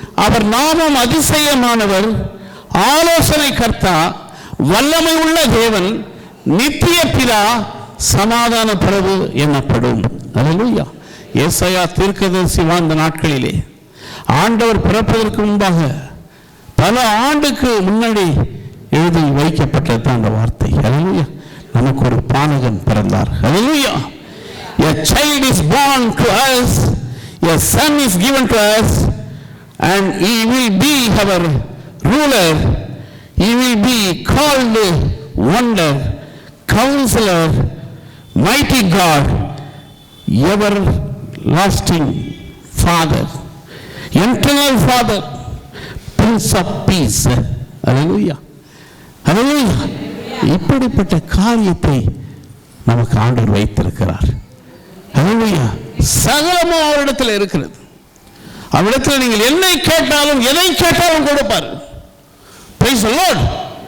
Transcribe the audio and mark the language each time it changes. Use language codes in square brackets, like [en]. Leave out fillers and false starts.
[ta] அவர் நாமம் அதிசயமானவர், ஆலோசனை கர்த்தா, வல்லமை உள்ள தேவன், நித்திய பிதா, சமாதான பிரபு எனப்படும். அல்லேலூயா. ஏசாயா தீர்க்கதரிசி வாழ்ந்த நாட்களிலே ஆண்டவர் பிறப்பதற்கு முன்பாக பல ஆண்டுக்கு முன்னாடி எழுதி வைக்கப்பட்டது அந்த வார்த்தை. அல்லேலூயா. நமக்கு ஒரு பாலகன் பிறந்தார். அல்லேலூயா. [en] A child is born to us, a son is given to us, and he will be our ruler. He will be called Wonder, Counselor, Mighty God, Everlasting Father, Eternal Father, Prince of Peace. Hallelujah. Hallelujah. [ta] இப்படிப்பட்ட காரியத்தை நமக்கு ஆண்டவர் வைத்திருக்கிறார். ஹல்லேலூயா. சகலமும் அவரிடத்தில் இருக்கிறது. அவரிடத்தில் நீங்கள் என்னை கேட்டாலும் எதை கேட்டாலும் கொடுப்பார். Praise the Lord.